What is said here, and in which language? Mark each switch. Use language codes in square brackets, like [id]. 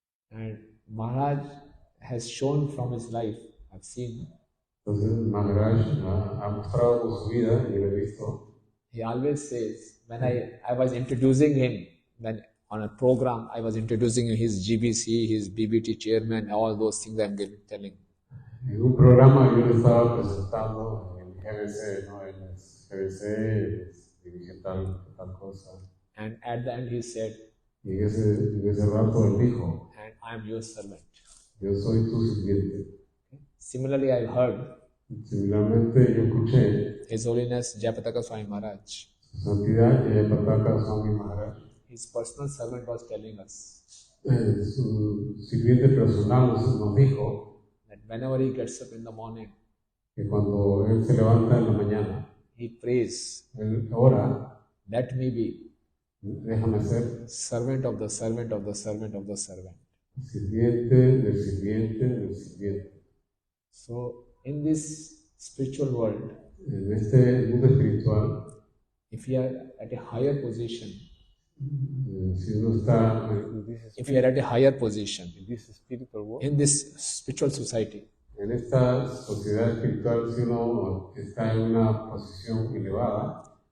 [en] And Maharaj has shown from his life, I've seen, [es] Entonces Maharaj ha mostrado con su vida, y lo he visto. [en] he always says, when I was introducing him, when on a program, I was introducing him, his GBC, his BBT chairman, all those things I'm telling. [es] En un programa yo le estaba presentando en GBC, ¿no? En el GBC, dirige tal cosa. [en] And at the end he said, [es] Y en ese rato él dijo, [en] and I am your servant. [es] yo soy tu sirviente. [en] Similarly, I heard [es] Similarmente yo escuché [en] His Holiness Jayapataka Swami Maharaj. [es] su santidad Jayapataka Swami Maharaj. [en] His personal servant was telling us [es] Su sirviente personal nos dijo [en] that whenever he gets up in the morning, [es] que cuando él se levanta en la mañana, [en] he prays, [es] él ora, [en] let me be [es] déjame ser [en] servant of the servant of the servant of the servant. [es] sirviente del sirviente del sirviente. [en] So, in this spiritual world, [es] En este mundo espiritual, [en] if you are at a higher position, [es] si uno está [en] if you are at a higher position en this spiritual world, in this spiritual society, [es] en esta sociedad espiritual, si uno está en una posición elevada,